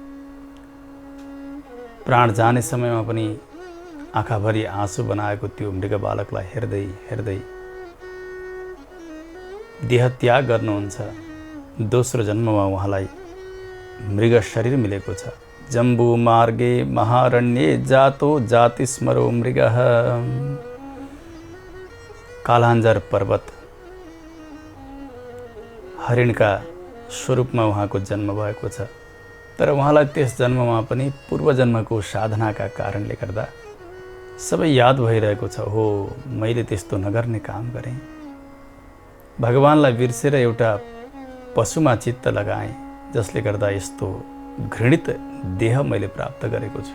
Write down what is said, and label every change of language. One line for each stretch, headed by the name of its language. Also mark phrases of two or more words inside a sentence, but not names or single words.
Nepali: प्राण जाने समयमा पनि आँखाभरि आँसु बनाएको त्यो मृग बालकलाई हेर्दै हेर्दै देह त्याग गर्नुहुन्छ। दोस्रो जन्ममा उहाँलाई मृग शरीर मिलेको छ।
Sanskrit: जम्बू मार्गे महारण्ये जातो जातिस्मरो मृगः।
Nepali: कालाञ्जर पर्वत हरिणका स्वरूपमा उहाँको जन्म भएको छ। तर उहाँलाई त्यस जन्ममा पनि पूर्वजन्मको साधनाका कारणले गर्दा सबै याद भइरहेको छ। हो, मैले त्यस्तो नगर्ने काम गरेँ, भगवानलाई बिर्सेर एउटा पशुमा चित्त लगाएँ, जसले गर्दा यस्तो घृणित देह मैले प्राप्त गरेको छु।